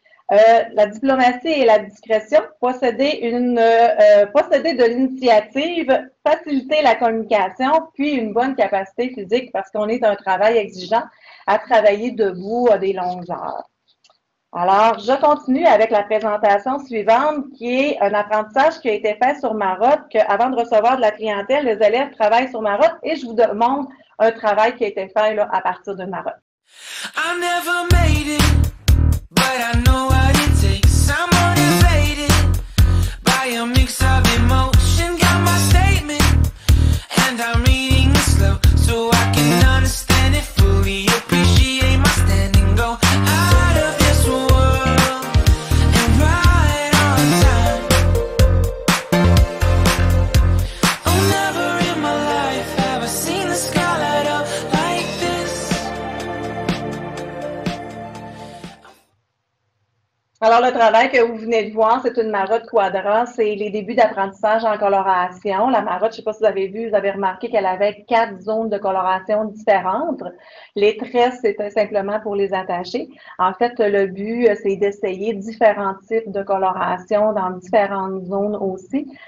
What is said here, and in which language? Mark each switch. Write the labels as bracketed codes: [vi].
[fr] La diplomatie et la discrétion, posséder de l'initiative, faciliter la communication, puis une bonne capacité physique parce qu'on est un travail exigeant à travailler debout à des longues heures. Alors, je continue avec la présentation suivante qui est un apprentissage qui a été fait sur Marotte, qu'avant de recevoir de la clientèle, les élèves travaillent sur Marotte et je vous montre un travail qui a été fait là, à partir de Marotte. [en] I never made it, but I know what it takes. I'm motivated by a mix of emotion. Got my statement, and I'm reading it slow so I can understand it fully. Appreciate my standing, go out of this world and right on time. Oh, never in my life have I seen the sky light up like this. [fr] Alors, le travail que vous venez de voir, c'est une Marotte Quadra. C'est les débuts d'apprentissage en coloration. La Marotte, je ne sais pas si vous avez vu, vous avez remarqué qu'elle avait 4 zones de coloration différentes. Les tresses, c'était simplement pour les attacher. En fait, le but, c'est d'essayer différents types de coloration dans différentes zones aussi.